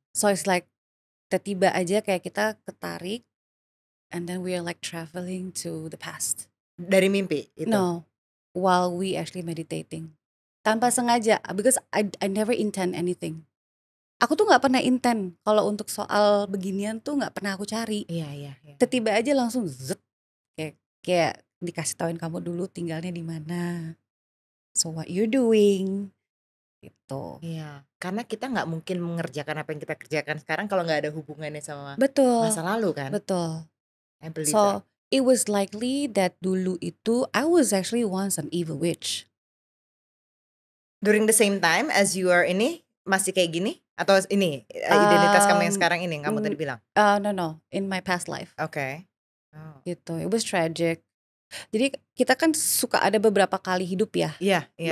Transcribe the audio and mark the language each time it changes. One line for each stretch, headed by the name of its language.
English: So it's like
Indonesian: tiba-tiba aja kayak kita ketarik
English: and then we are like traveling to the past.
Indonesian: Dari mimpi itu?
English: No, while we actually meditating.
Indonesian: Tanpa sengaja,
English: because I never intend anything.
Indonesian: Aku tuh nggak pernah intend kalau untuk soal beginian tuh nggak pernah aku cari. Iya. Tiba-tiba aja langsung zet, kayak dikasih tauin kamu dulu tinggalnya di mana.
English: So what you doing?
Indonesian: Gitu. Iya, karena kita nggak mungkin mengerjakan apa yang kita kerjakan sekarang kalau nggak ada hubungannya sama Betul. masa lalu kan? Betul.
English: I believe that. So it was likely that
Indonesian: dulu itu
English: I was actually once an evil witch. During the same time as you are
Indonesian: ini masih kayak gini atau ini identitas kamu yang sekarang ini yang kamu tadi bilang?
English: No, in my past life.
Indonesian: Oke. Oh. Gitu.
English: It was tragic.
Indonesian: Jadi kita kan suka ada beberapa kali hidup ya. Iya.